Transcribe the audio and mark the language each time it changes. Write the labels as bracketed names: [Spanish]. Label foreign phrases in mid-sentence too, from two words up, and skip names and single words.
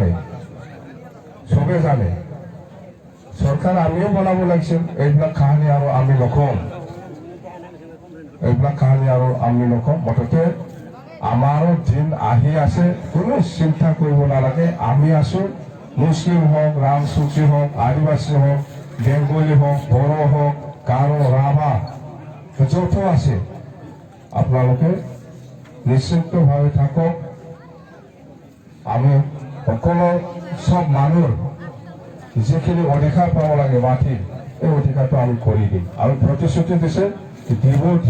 [Assamese] জানে সরকার আমিও বনাব লাগিছিল এইবিলাক কাহিনী আৰু আমি নকম মুঠতে আমাৰো দিন আহি আছে কোনো চিন্তা কৰিব নালাগে আমি আছো মুছলিম হোক ৰামচুচি হোক আদিবাসী হোক বেঙ্গলি হোক বড়ো হোক গাৰো ৰাভা যত আছে আপোনালোকে নিশ্চিন্তভাৱে থাকক আমি সকলো সব মানুহ যিখিনি অধিকাৰ পাব লাগে মাটিৰ এই অধিকাৰটো আমি কৰি দিম আৰু প্ৰতিশ্ৰুতি দিছে দিব